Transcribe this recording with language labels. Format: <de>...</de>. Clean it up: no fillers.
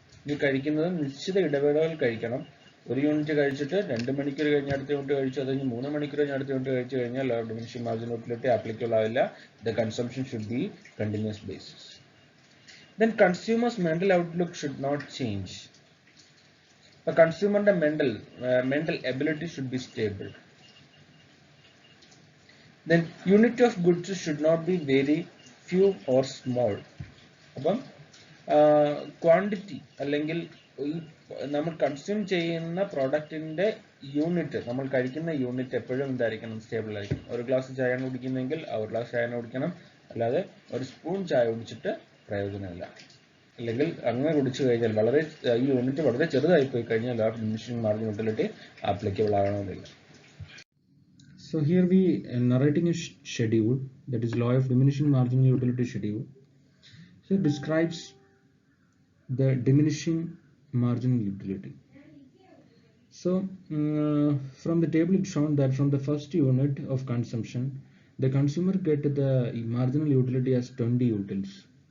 <ml>നീ കഴിക്കുന്നത് നിശ്ചിത ഇടവേളകൾ കഴിക്കണം. ഒരു യൂണിറ്റ് കഴിച്ചിട്ട് 2 മണിക്കൂർ കഴിഞ്ഞ് അടുത്ത യൂണിറ്റ് കഴിച്ചു, അത് കഴിഞ്ഞ് 3 മണിക്കൂർ കഴിഞ്ഞ് അടുത്ത യൂണിറ്റ് കഴിച്ചു കഴിഞ്ഞാൽ law of diminishing marginal utility applicable ആവില്ല.</ml> <en>The consumption should be continuous basis. Then consumers mental outlook should not change. The consumer mental ability should be stable. Then unit of goods should not be very few or small.</en> <ml>അപ്പം quantity അല്ലെങ്കിൽ ഈ നമ്മൾ consume ചെയ്യുന്ന പ്രോഡക്റ്റിന്റെ unit, നമ്മൾ കഴിക്കുന്ന unit എപ്പോഴും എന്തായിരിക്കണം, stable ആയിരിക്കും. ഒരു ഗ്ലാസ് ചായയാണ് കുടിക്കുന്നെങ്കിൽ ഒരു ഗ്ലാസ് ചായയാണ് കുടിക്കണം, അല്ലാതെ ഒരു സ്പൂൺ ചായ കുടിച്ചിട്ട് പ്രയോജനമില്ല. അല്ലെങ്കിൽ അങ്ങനെ കുടിച്ചു കഴിഞ്ഞാൽ വളരെ ഈ യൂണിറ്റ് വളരെ ചെറുതായി പോയി കഴിഞ്ഞാൽ law of diminishing marginal utility applicable ആകണമെന്നില്ല.</ml> <en>So here we narrating a schedule, that is law of diminishing marginal utility schedule. So it describes the diminishing marginal utility. So from the table it's shown that from the first unit of consumption the consumer get the marginal utility as 20 utils.</en>